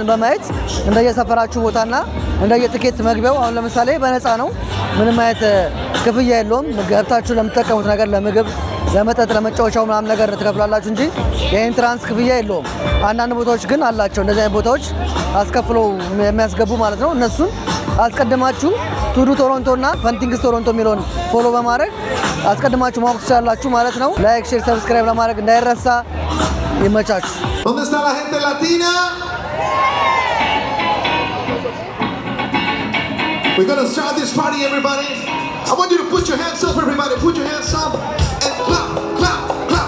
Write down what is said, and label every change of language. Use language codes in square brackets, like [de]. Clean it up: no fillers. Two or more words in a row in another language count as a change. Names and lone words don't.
[am] በማየት እንደየሰፈራችሁ ቦታና እንደየትኬት መግቢያው አሁን ለምሳሌ በነፃ ነው፣ ምንም አይነት ክፍያ የለውም። ገብታችሁ ለምትጠቀሙት ነገር ለምግብ፣ ለመጠጥ፣ ለመጫወቻው ምናምን ነገር ትከፍላላችሁ እንጂ የኢንትራንስ ክፍያ የለውም። አንዳንድ ቦታዎች ግን አላቸው እንደዚህ አይነት ቦታዎች አስከፍለው የሚያስገቡ ማለት ነው። እነሱን አስቀድማችሁ ቱዱ ቶሮንቶ እና ፈንቲንግስ ቶሮንቶ የሚለውን ፎሎ በማድረግ አስቀድማችሁ ማወቅ ትችላላችሁ ማለት ነው። [en] like, share, subscribe [am] ለማድረግ እንዳይረሳ። ይመቻችሁ። [es] ¿Dónde está la gente latina? [en] We're gonna start this party, everybody. I want you to put your hands up, everybody. Put your hands up and clap, clap, clap.